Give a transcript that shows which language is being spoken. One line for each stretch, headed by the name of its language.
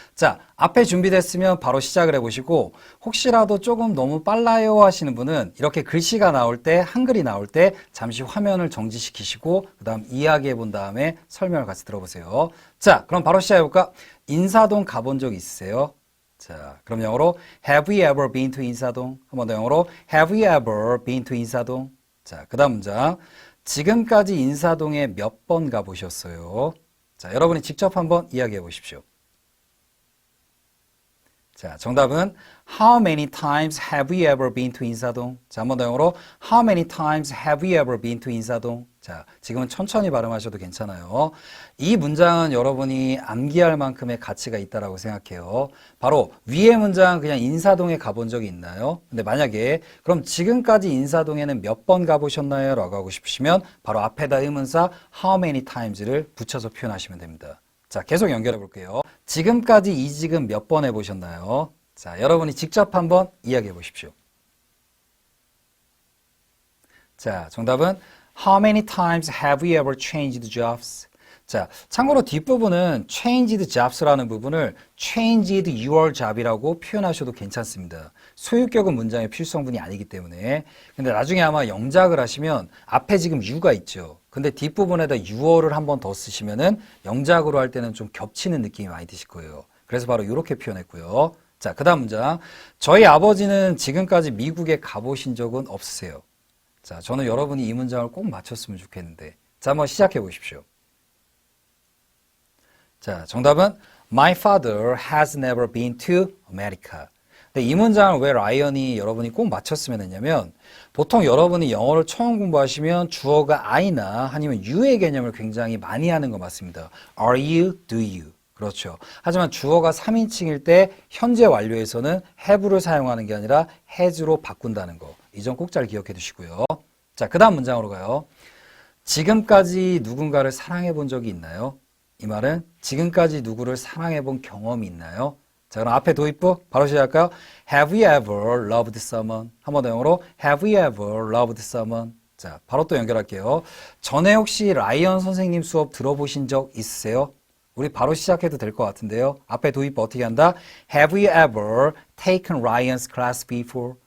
Korean: 자, 앞에 준비됐으면 바로 시작을 해보시고, 혹시라도 조금 너무 빨라요 하시는 분은 이렇게 글씨가 나올 때, 한글이 나올 때 잠시 화면을 정지시키시고, 그 다음 이야기해 본 다음에 설명을 같이 들어보세요. 자, 그럼 바로 시작해볼까? 인사동 가본 적 있으세요? 자, 그럼 영어로
English: Have you ever been to 인사동?
Korean: 한 번 더 영어로
English: Have you ever been to
Korean: 인사동? 자, 그 다음 문장. 지금까지 인사동에 몇 번 가보셨어요? 자, 여러분이 직접 한번 이야기해 보십시오. 자, 정답은
English: How many times have you ever been to 인사동?
Korean: 자, 한 번 더 영어로
English: How many times have you ever been to 인사동?
Korean: 자, 지금은 천천히 발음하셔도 괜찮아요. 이 문장은 여러분이 암기할 만큼의 가치가 있다라고 생각해요. 바로 위의 문장은 그냥 인사동에 가본 적이 있나요? 근데 만약에 그럼 지금까지 인사동에는 몇 번 가보셨나요? 라고 하고 싶으시면 바로 앞에다 의문사 How many times를 붙여서 표현하시면 됩니다. 자, 계속 연결해 볼게요. 지금까지 이직은 몇 번 해보셨나요? 자, 여러분이 직접 한번 이야기해 보십시오. 자, 정답은
English: How many times have you ever changed jobs?
Korean: 자, 참고로 뒷부분은 changed jobs라는 부분을 changed your job이라고 표현하셔도 괜찮습니다. 소유격은 문장의 필수성분이 아니기 때문에. 근데 나중에 아마 영작을 하시면 앞에 지금 you가 있죠. 근데 뒷부분에다 you를 한 번 더 쓰시면은 영작으로 할 때는 좀 겹치는 느낌이 많이 드실 거예요. 그래서 바로 이렇게 표현했고요. 자, 그 다음 문장. 저희 아버지는 지금까지 미국에 가보신 적은 없으세요? 자, 저는 여러분이 이 문장을 꼭 맞췄으면 좋겠는데. 자, 한번 시작해 보십시오. 자, 정답은
English: My father has never been to America.
Korean: 근데 이 문장을 왜 라이언이 여러분이 꼭 맞췄으면 했냐면 보통 여러분이 영어를 처음 공부하시면 주어가 I나 아니면 you의 개념을 굉장히 많이 하는 거 맞습니다.
English: Are you, do you.
Korean: 그렇죠. 하지만 주어가 3인칭일 때 현재 완료에서는 have를 사용하는 게 아니라 has로 바꾼다는 거. 이 점 꼭 잘 기억해 두시고요. 자, 그 다음 문장으로 가요. 지금까지 누군가를 사랑해 본 적이 있나요? 이 말은 지금까지 누구를 사랑해 본 경험이 있나요? 자, 그럼 앞에 도입부 바로 시작할까요?
English: Have you ever loved someone?
Korean: 한 번 더 영어로
English: Have you ever loved someone?
Korean: 자, 바로 또 연결할게요. 전에 혹시 라이언 선생님 수업 들어보신 적 있으세요? 우리 바로 시작해도 될 것 같은데요. 앞에 도입부 어떻게 한다?
English: Have you ever taken Ryan's class before?